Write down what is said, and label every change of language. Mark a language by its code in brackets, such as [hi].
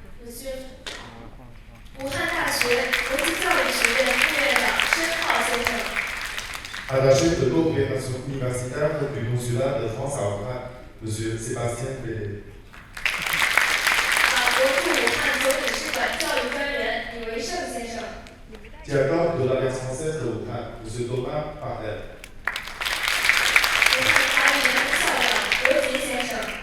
[zh] 武汉大学国际教育学院副院长申浩先生。 [fr] Attaché de coopération universitaire du consulat de France à Wuhan, M. Sébastien Pellet. [zh] 法国驻武汉总领事馆教育专员李维胜先生。 [fr] Directeur de l'Alliance française de Wuhan, M. Thomas Parel. [zh] 武汉法语园校长罗杰先生。